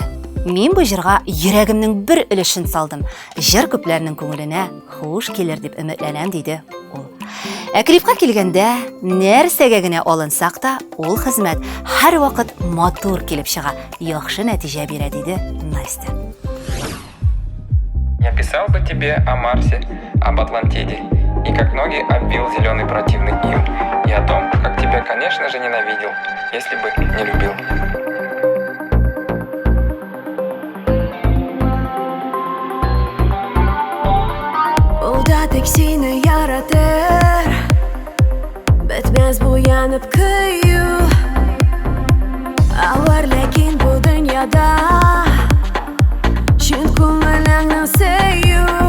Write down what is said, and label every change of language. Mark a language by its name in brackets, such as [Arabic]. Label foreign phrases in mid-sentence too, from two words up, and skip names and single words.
[Tatar] Мин бу жырга йөрәгемнең бер өлешен салдым. Жыр күпләрнең күңеленә хуш килер дип өметләнәм, диде ул. Клипка килгәндә, нәрсәгә генә алынсак та, ул хезмәт һәр вакыт матур килеп чыга, яхшы нәтиҗә бирә, диде Настя. [Russian] Я писал бы тебе о Марсе, об Атлантиде, и как ноги обвил зеленый противный ил, и о том, как тебя, конечно же, ненавидел, если бы не любил. [Tatar] Ул да тик сине яратыр, бетмәс бу янып көю. Авыр ләкин бу дөньяда чын күңелеңне сөю.